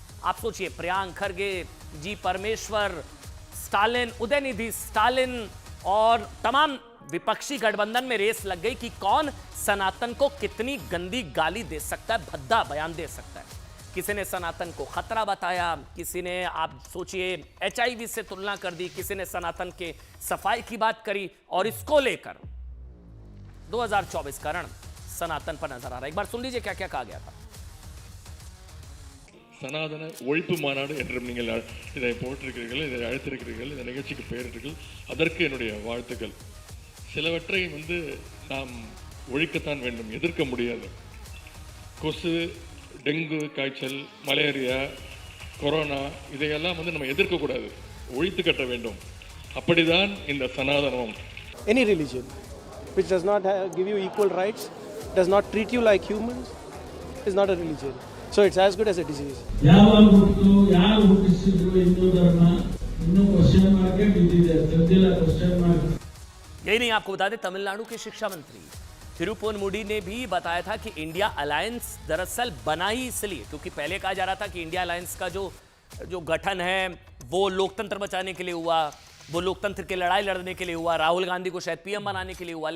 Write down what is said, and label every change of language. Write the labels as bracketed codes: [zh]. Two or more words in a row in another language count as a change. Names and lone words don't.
[hi] आप सोचिए, प्रियांक खरगे, जी परमेश्वर, स्टालिन, उदयनिधि स्टालिन और तमाम विपक्षी गठबंधन में रेस लग गई कि कौन सनातन को कितनी गंदी गाली दे सकता है, भद्दा बयान दे सकता है। किसी ने सनातन को खतरा बताया, किसी ने, आप सोचिए, HIV से तुलना कर दी, किसी ने सनातन के सफाई की बात करी। और इसको लेकर 2024 का रण सनातन पर नजर आ रहा है। एक बार सुन लीजिए क्या क्या कहा गया था। [ta] சனாதன ஒழிப்பு மாநாடு என்றும் நீங்கள் இதை போட்டிருக்கிறீர்கள், இதை அழைத்திருக்கிறீர்கள், இந்த நிகழ்ச்சிக்கு பெயரிட்டீர்கள். அதற்கு என்னுடைய வாழ்த்துக்கள். சிலவற்றை நாம் ஒழிக்கத்தான் வேண்டும், எதிர்க்க முடியாது. கொசு, டெங்கு காய்ச்சல், மலேரியா, கொரோனா இதையெல்லாம் நம்ம எதிர்க்கக்கூடாது, ஒழித்து கட்ட வேண்டும். அப்படிதான் இந்த சனாதனம். [en] Any religion which does not give you equal rights does not treat you like humans, is not a religion. So it's as good as a disease. [kn] ಯಾವಾಗ ಹುಟ್ಟಿತು, ಯಾರು ಹುಟ್ಟಿಸಿದ್ರು ಹಿಂದೂ ಧರ್ಮ ಇನ್ನೂ ಕ್ವಶ್ಚನ್ ಮಾರ್ಕ್ ಬಿದ್ದಿದೆ, ತೆಗೆದಿಲ್ಲ ಕ್ವಶ್ಚನ್ ಮಾರ್ಕ್. [hi] यही नहीं, आपको बता दें तमिलनाडु के शिक्षा मंत्री थिरुपोनमुडी ने भी बताया था कि इंडिया अलायंस दरअसल बना ही इसलिए, क्योंकि पहले कहा जा रहा था कि इंडिया अलायंस का जो गठन है वो लोकतंत्र बचाने के लिए हुआ, वो लोकतंत्र की लड़ाई लड़ने के लिए हुआ, राहुल गांधी को शायद पीएम बनाने के लिए हुआ।